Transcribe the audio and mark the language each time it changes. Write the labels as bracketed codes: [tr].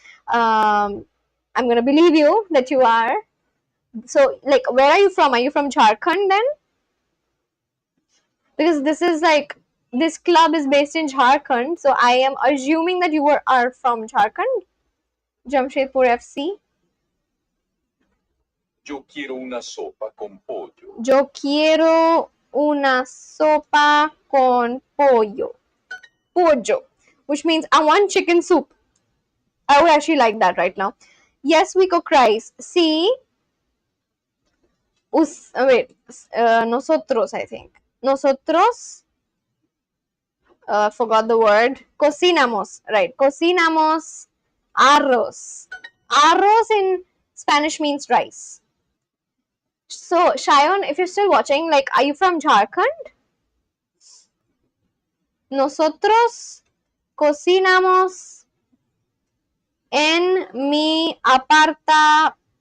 [en] Um, I'm gonna believe you that you are. So, like, where are you from? Are you from Jharkhand then? Because this is like, this club is based in Jharkhand, so I am assuming that are from Jharkhand, Jamshedpur FC. [es] Yo quiero una sopa con pollo. Yo quiero una sopa con pollo. [en] Pollo, which means I want chicken soup. I would actually like that right now. Yes, we cook rice. See, wait, nosotros, I think. Nosotros, forgot the word. [es] Cocinamos, right? Cocinamos arroz. [en] Arroz in Spanish means rice. So, Shayon, if you're still watching, like, are you from Jharkhand? [es] Nosotros cocinamos en mi apartamento.